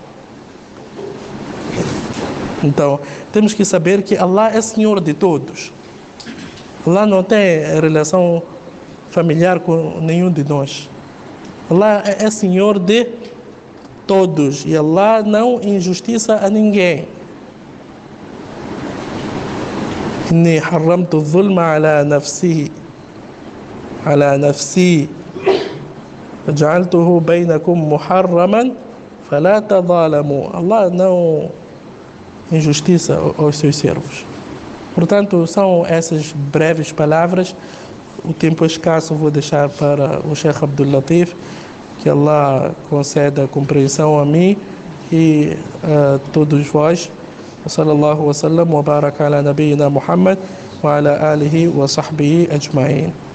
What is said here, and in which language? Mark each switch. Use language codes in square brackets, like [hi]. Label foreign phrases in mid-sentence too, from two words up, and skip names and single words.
[pt] Então, temos que saber que Allah é Senhor de todos. Allah não tem relação familiar com nenhum de nós. Allah é Senhor de todos e Allah não injustiça a ninguém. [ar] إني حرمت الظلم على نفسي فجعلته بينكم محرما فلا تظالموا. [pt] Allah não injustiça aos seus servos. Portanto, são essas breves palavras. O tempo é escasso, vou deixar para o Sheikh Abdul Latif, que Allah conceda compreensão a mim e a todos vós. [ar] وصلى الله وسلم وبارك على نبينا محمد وعلى آله وصحبه أجمعين.